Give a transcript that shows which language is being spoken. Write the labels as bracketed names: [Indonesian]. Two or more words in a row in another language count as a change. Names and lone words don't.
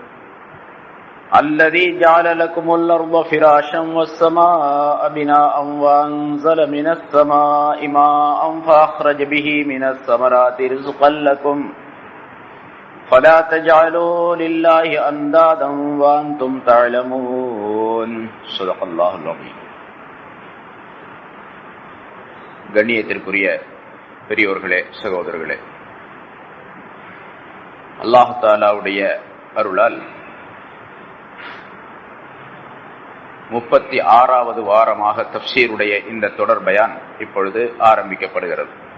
[Arabic] الذي جعل لكم الأرض فراشا والسماء بناء وأنزل من السماء ماء فأخرج به من الثمرات رزقا لكم فلا تجعلوا لله أندادا وأنتم تعلمون صدق الله العظيم. [Tamil] கண்ணியத்திற்குரிய பெரியோர்களே, சகோதரர்களே, அல்லாஹ் தஆலாவுடைய அருளால் 36வது வாரமாக தஃப்சீருடைய இந்த தொடர் பயான் இப்பொழுது ஆரம்பிக்கப்படுகிறது.